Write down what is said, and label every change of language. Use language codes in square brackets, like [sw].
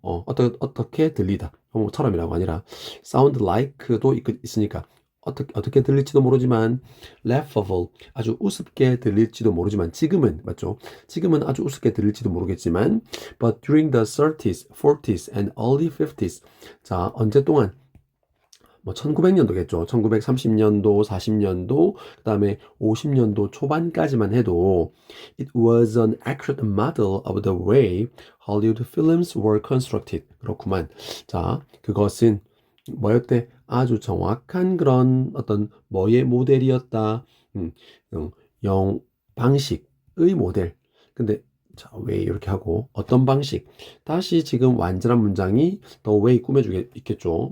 [ko] 어떻게 들리다. 뭐처럼이라고 아니라 [en] sound like [ko] 도 있으니까 어떻게 들릴지도 모르지만 laughable 아주 우습게 들릴지도 모르지만 지금은 맞죠? 지금은 아주 우습게 들릴지도 모르겠지만 [en] but during the 30s, 40s and early 50s [ko] 자 언제 동안 뭐 1900년도겠죠. 1930년도, 40년도, 그다음에 50년도 초반까지만 해도 [en] it was an accurate model of the way Hollywood films were constructed. [ko] 그렇구만. 자, 그것은 뭐였대? 아주 정확한 그런 어떤 뭐의 모델이었다. 음, 방식의 모델. 근데 자, 왜 이렇게 하고 어떤 방식? 다시 지금 완전한 문장이 the way 꾸며주게 있겠죠.